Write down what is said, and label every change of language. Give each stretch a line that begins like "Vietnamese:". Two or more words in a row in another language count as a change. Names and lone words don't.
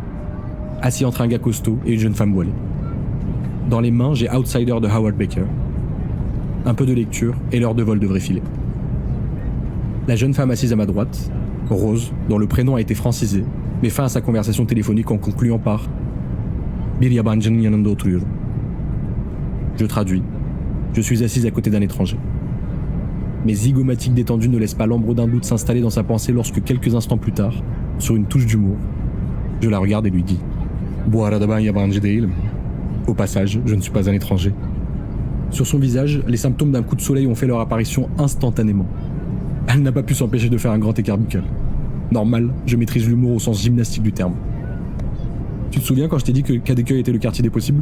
French: Assis entre un gars costaud et une jeune femme voilée. Dans les mains, j'ai Outsider de Howard Baker. Un peu de lecture et l'heure de vol devrait filer. La jeune femme assise à ma droite, Rose, dont le prénom a été francisé, met fin à sa conversation téléphonique en concluant par «
Turkish: Bir yabancının yanında oturuyorum ».
French: Je traduis. Je suis assise à côté d'un étranger. Mes zygomatiques détendues ne laissent pas l'ombre d'un doute s'installer dans sa pensée lorsque quelques instants plus tard, sur une touche d'humour, je la regarde et lui dis «
Turkish: Bu arada ben yabancı değilim ».
French: Au passage, je ne suis pas un étranger. Sur son visage, les symptômes d'un coup de soleil ont fait leur apparition instantanément. Elle n'a pas pu s'empêcher de faire un grand écart buccal. Normal, je maîtrise l'humour au sens gymnastique du terme. Tu te souviens quand je t'ai dit que Kadıköy était le quartier des possibles?